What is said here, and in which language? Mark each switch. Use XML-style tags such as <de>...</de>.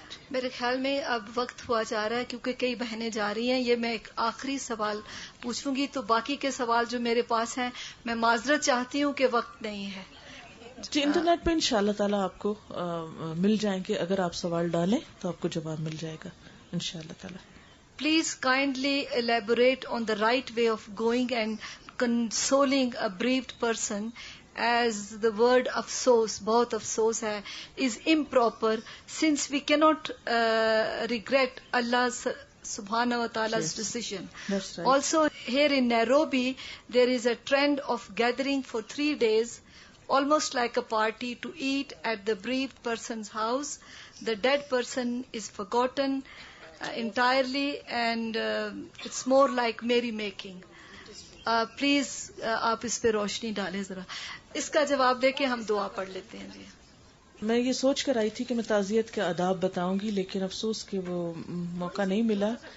<ur>میرے خیال میں اب وقت ہوا جا رہا ہے کیونکہ کئی بہنیں جا رہی ہیں. یہ میں ایک آخری سوال پوچھوں گی, تو باقی کے سوال جو میرے پاس ہیں میں معذرت چاہتی ہوں کہ وقت نہیں ہے. جی انٹرنیٹ پہ انشاءاللہ تعالیٰ آپ کو مل جائیں گے, اگر آپ سوال ڈالیں تو آپ کو جواب مل جائے گا انشاءاللہ تعالیٰ.</ur> <en>Please kindly elaborate on the right way of going and consoling a bereaved person, as the word afsos,</en> <ur>bahut afsos hai,</ur> <en>is improper, since we cannot regret Allah's subhanahu wa ta'ala's decision. That's right. Also here in Nairobi there is a trend of gathering for 3 days, almost like a party, to eat at the bereaved person's house. The dead person is forgotten entirely, and it's more like merry making.</en> <ur>Please آپ اس پہ روشنی ڈالیں ذرا. اس کا جواب دے کے ہم دعا پڑھ لیتے ہیں. جی میں یہ سوچ کر آئی تھی کہ میں تعزیت کے آداب بتاؤں گی, لیکن افسوس کہ وہ موقع نہیں ملا.</ur>